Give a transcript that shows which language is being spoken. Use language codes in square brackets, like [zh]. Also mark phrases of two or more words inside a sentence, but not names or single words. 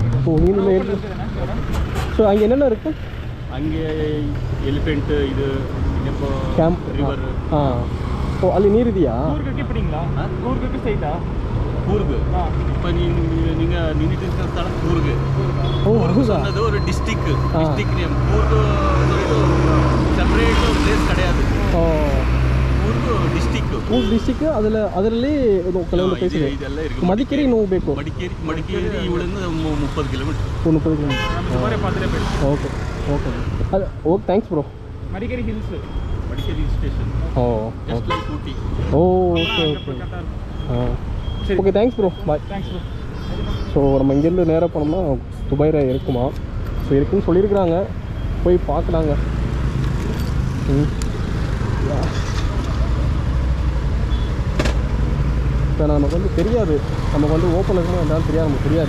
[ta] ஓ இங்கே ஸோ அங்கே என்னென்ன இருக்குது? அங்கே எலிஃபெண்ட்டு இது கேம்ப் ரிவர். [kn] ஓ ಅಲ್ಲಿ ನೀರಿದೆಯಾ? ಕೂರ್ಗಕ್ಕೆ ಬಿಡಿಂಗ್ಲಾ? ಕೂರ್ಗಕ್ಕೆ ಸ್ಟ್ರೈಟಾ? ಕೂರ್ಗ್. [ta] இப்போ நீங்கள் நின்றுட்டு இருக்கிற ஸ்தலம் கூர்க். கூர்க் சொன்னது ஒரு [en] district name. [ta] கூர்க் [en] separate place [ta] கிடையாது. [kn] ಕೂರ್ಗ್ ಡಿಸ್ಟಿಕ್ ಅದರಲ್ಲಿ ಕೆಲವೊಂದು ಪ್ಲೇಸ್ ಇದೆ. ಮಡಿಕೇರಿ ಹೋಗಬೇಕು. ಮಡಿಕೇರಿ ಇವಳಿಂದ 30 ಕಿಲೋಮೀಟರ್. [en] 30 kilometer. Okay ಅದು okay thanks bro. [kn] ಮಡಿಕೇರಿ ಹಿಲ್ಸ್. [en] ಮಡಿಕೇರಿ station. Just like ಊಟಿ. Okay okay thanks bro. Bye. Thanks bro. [ta] ஸோ நம்ம இங்கேருந்து நேராக போனோம்னா துபாயில் இருக்குமா? ஸோ இருக்குன்னு சொல்லியிருக்கிறாங்க, போய் பார்க்கலாங்க. இப்போ நமக்கு வந்து தெரியாது, நமக்கு வந்து ஓப்பன் இருக்குன்னா என்னாலும் தெரியாது, நமக்கு தெரியாது.